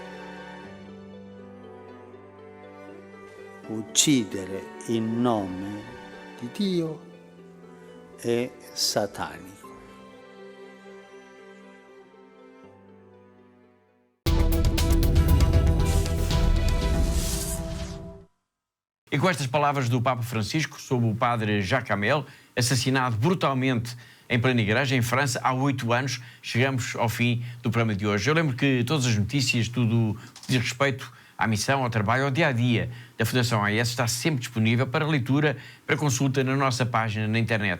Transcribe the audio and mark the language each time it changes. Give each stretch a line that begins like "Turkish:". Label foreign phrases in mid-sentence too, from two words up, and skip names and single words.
Italian: Uccidere in nome di Dio è satanico.
Portuguese: E com estas palavras do Papa Francisco sobre o padre Jacques Hamel, assassinado brutalmente em plena igreja, em França, há 8 anos, chegamos ao fim do programa de hoje. Eu lembro que todas as notícias, tudo que diz respeito à missão, ao trabalho, ao dia-a-dia da Fundação AIS está sempre disponível para leitura, para consulta na nossa página na internet.